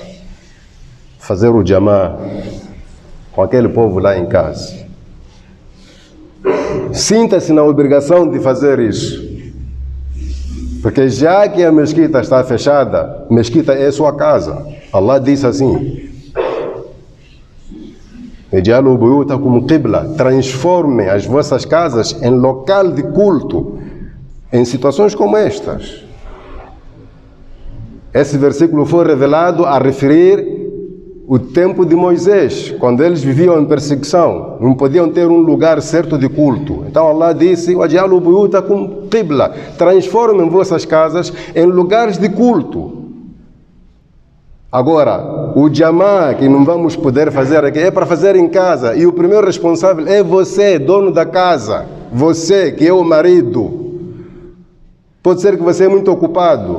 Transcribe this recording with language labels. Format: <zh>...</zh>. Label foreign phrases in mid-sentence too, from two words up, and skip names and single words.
<pt>Fazer o jamá com aquele povo lá em casa. Sinta-se na obrigação de fazer isso. Porque já que a mesquita está fechada, mesquita é sua casa. Allah disse assim:</pt> <ar>"اجعلوا بيوتكم قبلة",</ar> <pt>transformem as vossas casas em local de culto. Em situações como estas, esse versículo foi revelado a referir o tempo de Moisés, quando eles viviam em perseguição, não podiam ter um lugar certo de culto. Então Allah disse:</pt> <ar>"واجعلوا بيوتكم قبلة",</ar> <pt>transformem vossas casas em lugares de culto. Agora, o jamá que não vamos poder fazer aqui é para fazer em casa, e o primeiro responsável é você, dono da casa, você que é o marido. Pode ser que você é muito ocupado.</pt>